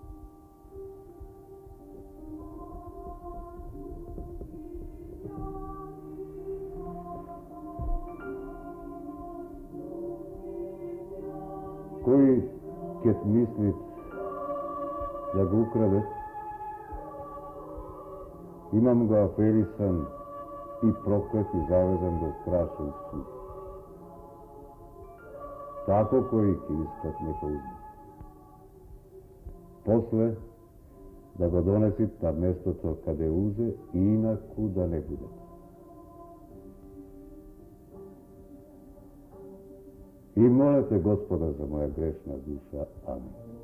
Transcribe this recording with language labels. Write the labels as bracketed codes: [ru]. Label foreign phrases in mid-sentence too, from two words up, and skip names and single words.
[mk] Кој ќе мислит да го украде, имам го аферисан и проклет и завезен до страшен суд. Тако кој ќе искат нека узме. После да го донесит на местото каде узе и инаку да не буде. И моле те Господа за моја грешна душа. Amen.